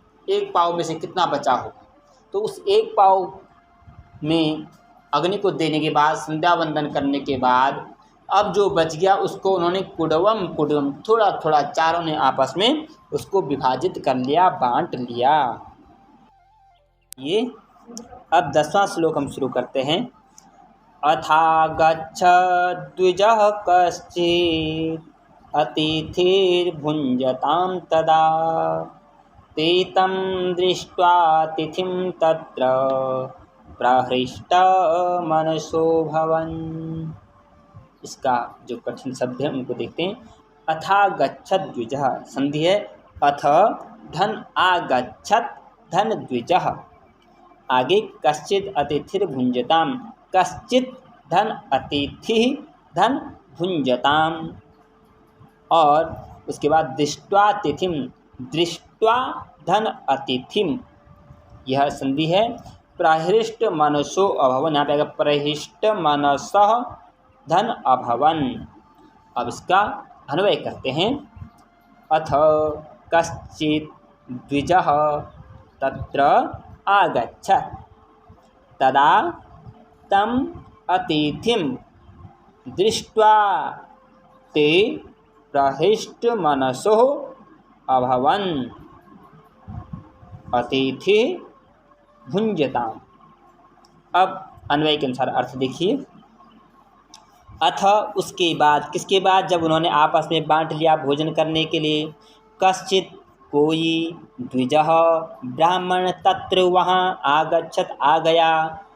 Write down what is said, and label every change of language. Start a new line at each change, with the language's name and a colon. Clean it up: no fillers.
Hindi: 1 पाव में से कितना बचा होगा, तो उस 1 पाव में अग्नि को देने के बाद संध्या वंदन करने के बाद अब जो बच गया उसको उन्होंने कुडवम थोड़ा थोड़ा चारों ने आपस में उसको विभाजित कर लिया, बांट लिया। ये अब 10वां श्लोक हम शुरू करते हैं।
Sanskrit: अथा गच्छद्विजः कश्चित् अतिथिर्भुञ्जतां तदा ते तं दृष्ट्वा तिथिं तत्र प्रहृष्टमनसो भवन्।
Hindi: इसका जो कठिन शब्द है उनको देखते हैं। अथा गच्छत् द्विजः, संधि है अथ धन आगच्छत् धन द्विजः, आगे कश्चित् अतिथिर भुंजताम, कश्चित् धन अतिथि धन भुंजताम, और उसके बाद दृष्ट्वा तिथिम, दृष्ट्वा धन अतिथिम, यह संधि है प्रहृष्ट मनसो अभवन, यहाँ पे आएगा प्रहृष्ट मनसः धन अभवन। अब इसका अन्वय करते हैं।
Sanskrit: अथ कश्चित् द्विजः तत्र आगच्छत् तदा तम अतिथिं दृष्ट्वा ते प्रहृष्ट मनसो अभवन् अतिथि भुंजताम।
Hindi: अब अन्वय के अनुसार अर्थ देखिए। अथ उसके बाद, किसके बाद, जब उन्होंने आपस में बांट लिया भोजन करने के लिए, कश्चित कोई, द्विजः ब्राह्मण तत्र वहाँ आगच्छत आ गया,